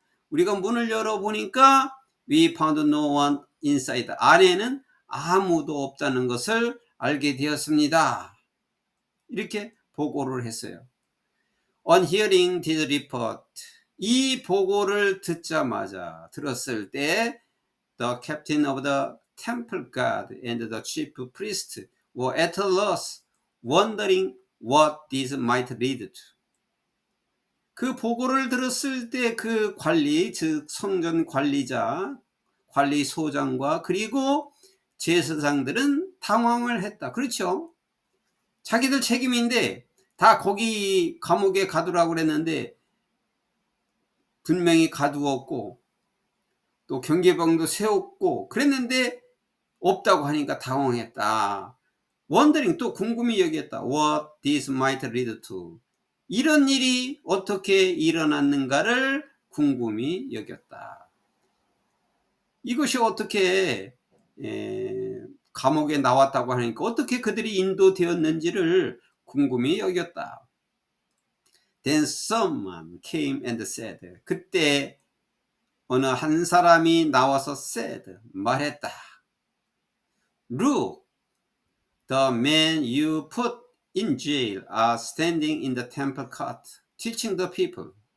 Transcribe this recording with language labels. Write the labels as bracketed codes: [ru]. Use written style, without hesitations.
[ko] 우리가 문을 열어보니까 [en] we found no one inside, [ko] 안에는 아무도 없다는 것을 알게 되었습니다. 이렇게 보고를 했어요. [en] On hearing this report, [ko] 이 보고를 들었을 때 [en] the captain of the temple guard and the chief priest were at a loss, wondering what this might lead to. [ko] 그 보고를 들었을 때 그 관리, 즉 성전 관리자, 관리소장과 그리고 제사장들은 당황을 했다. 그렇죠? 자기들 책임인데 다 거기 감옥에 가두라고 그랬는데 분명히 가두었고 또 경계병도 세웠고 그랬는데 없다고 하니까 당황했다. [en] wondering, [ko] 또 궁금히 여겼다. [en] What this might lead to. [ko] 이런 일이 어떻게 일어났는가를 궁금히 여겼다. 이것이 어떻게 감옥에 나왔다고 하니까 어떻게 그들이 인도되었는지를 궁금히 여겼다. [en] Then someone came and said. [ko] 그때 어느 한 사람이 나와서 [en] said, [ko] 말했다. [en] Look, the men you put in jail are standing in the temple court, teaching the people.